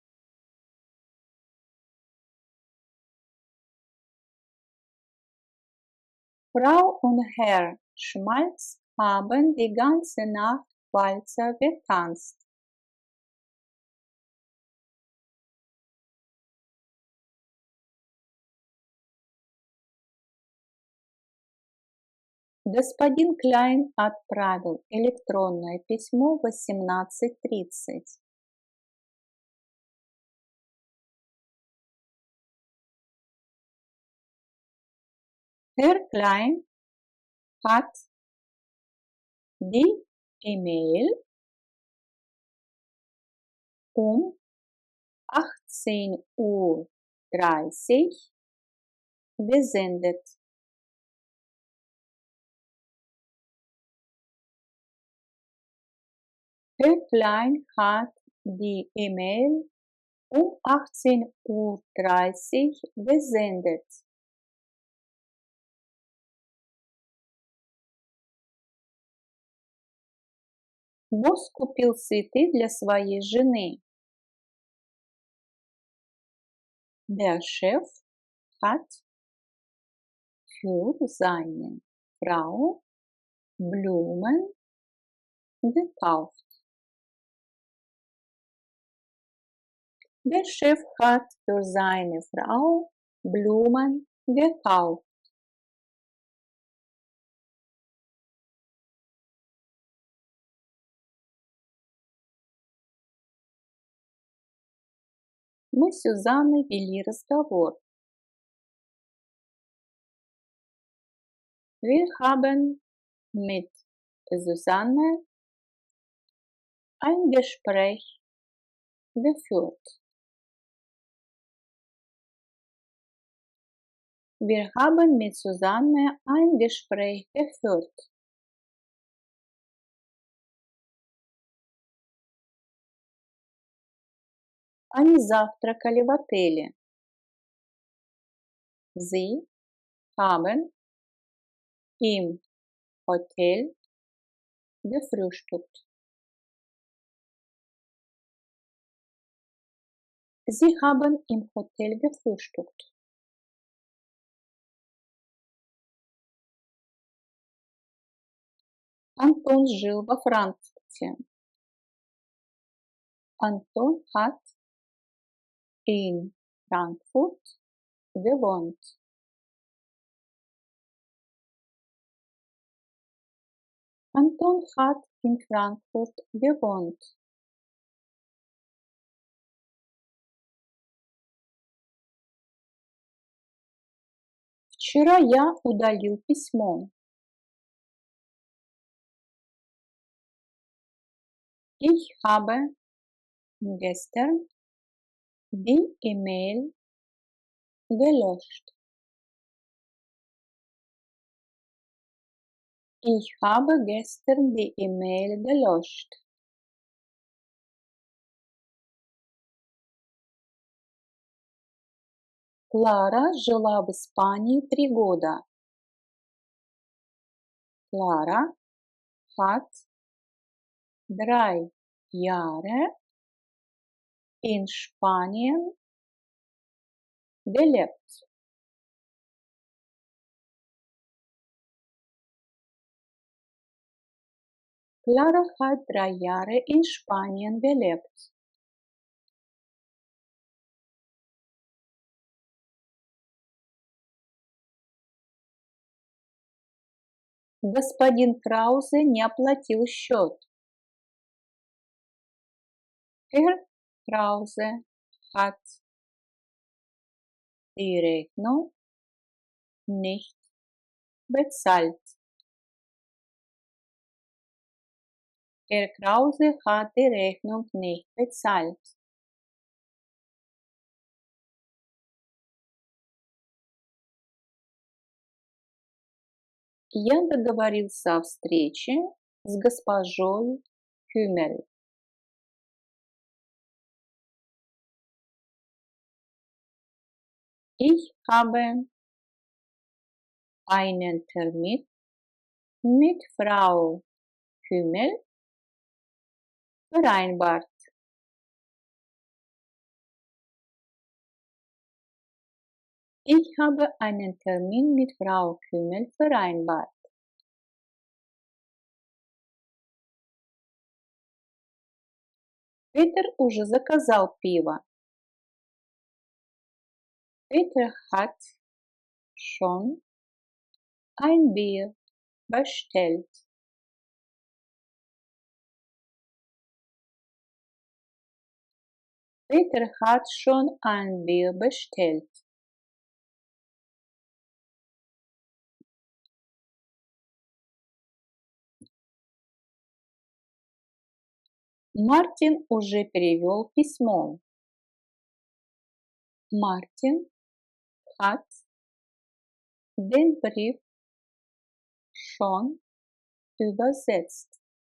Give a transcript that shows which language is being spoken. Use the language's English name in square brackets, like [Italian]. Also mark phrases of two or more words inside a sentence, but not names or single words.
[German] Frau und Herr Schmalz haben die ganze Nacht Walzer getanzt. [Russian] Господин Klein отправил электронное письмо в 18:30. [German] Herr Klein hat die E-Mail um 18:30 Uhr gesendet. Herr Klein hat die E-Mail um 18:30 Uhr gesendet. [Russian] Босс купил цветы для своей жены. [German] Der Chef hat für seine Frau Blumen gekauft. Der Chef hat für seine Frau Blumen gekauft. [Russian] Мы с Сюзанной вели разговор. [German] Wir haben mit Susanne ein Gespräch geführt. Wir haben mit Susanne ein Gespräch geführt. [Russian] Они завтракали в отеле. [German] Sie haben im Hotel gefrühstückt. Sie haben im Hotel gefrühstückt. [Russian] Антон жил во Франкфурте. [German] Anton hat in Frankfurt gewohnt. Anton hat in Frankfurt gewohnt. [Russian] Вчера я удалил письмо. [German] Ich habe gestern die E-Mail gelöscht. Ich habe gestern die E-Mail gelöscht. [Russian] Клара жила в Испании 3 года. [German] Clara hat 3 Jahre in Spanien gelebt. Clara hat 3 Jahre in Spanien gelebt. [Russian] Господин Краузе не оплатил счет. [German] Herr Krause hat die Rechnung nicht bezahlt. Herr Krause hat die Rechnung nicht bezahlt. [Russian] Я договорился о встрече с госпожой Кюмель. [German] Ich habe einen Termin mit Frau Kümmel vereinbart. Ich habe einen Termin mit Frau Kümmel vereinbart. [Russian] Peter уже заказал пиво. [German] Peter hat schon ein Bier bestellt. Peter hat schon ein Bier bestellt. [Russian] Мартин уже перевел письмо. [German] Мартин hat den Brief schon übersetzt.